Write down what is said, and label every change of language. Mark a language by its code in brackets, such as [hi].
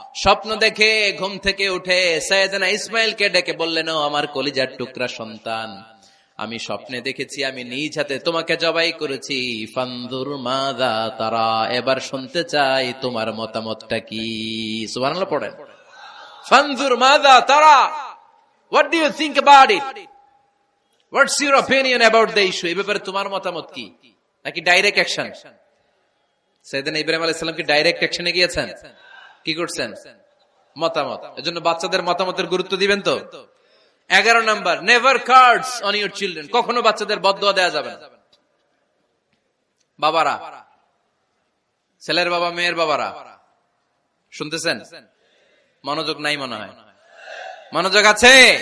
[bn] স্বপ্ন দেখে ঘুম থেকে উঠে সাইয়েদনা ইসমাইলকে ডেকে বললেন, ও আমার কলিজার টুকরা সন্তান, আমি স্বপ্নে দেখেছি আমি নিজ হাতে তোমাকে জবাই করেছি। [ar] ফানজুর মাযা তারা, [bn] এবার শুনতে চাই তোমার মতামতটা কি? সুবহানাল্লাহ পড়েন। [ar] ফানজুর মাযা তারা, [en] what do you think about it? What's your opinion about the issue? [bn] এই ব্যাপারে তোমার মতামত কি? নাকি ডাইরেক্ট অ্যাকশন? সাইয়েদনা ইব্রাহিম আলাইহিস সালাম কি ডাইরেক্ট অ্যাকশনে গিয়েছেন? কি করছেন? মতামত। এজন্য বাচ্চাদের মতামতের গুরুত্ব দিবেন তো। 11 number, [en] Never curse on your children. [bn] কখনো বাচ্চাদের বদদুয়া দেয়া যাবে না। বাবারা, ছেলের বাবা মেয়ের বাবারা শুনতেছেন? মনোযোগ নাই মনে হয়। মনোযোগ আছে?